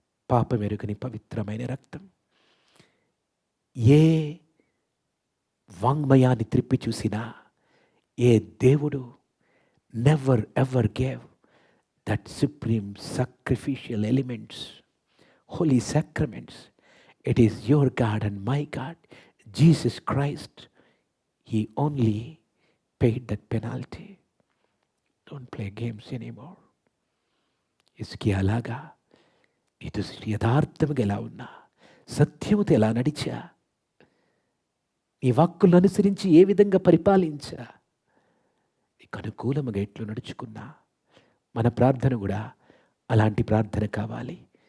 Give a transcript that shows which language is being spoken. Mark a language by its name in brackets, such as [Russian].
[Telugu] పాపమెరుగని పవిత్రమైన రక్తం. ఏ వాంగ్మయాన్ని త్రిప్పి చూసిన ఏ దేవుడు [English] Never ever gave that supreme sacrificial elements, holy sacraments. It is your God and my God, Jesus Christ. He only paid that penalty. Don't play games anymore. [Telugu] ఇసుకి అలాగా ఇటు యథార్థముగా ఎలా ఉన్నా, సత్యముతో ఎలా నడిచా, నీ వాక్కులను అనుసరించి ఏ విధంగా పరిపాలించా, నీకు అనుకూలముగా ఎట్లు నడుచుకున్నా, మన ప్రార్థన కూడా అలాంటి ప్రార్థన కావాలి.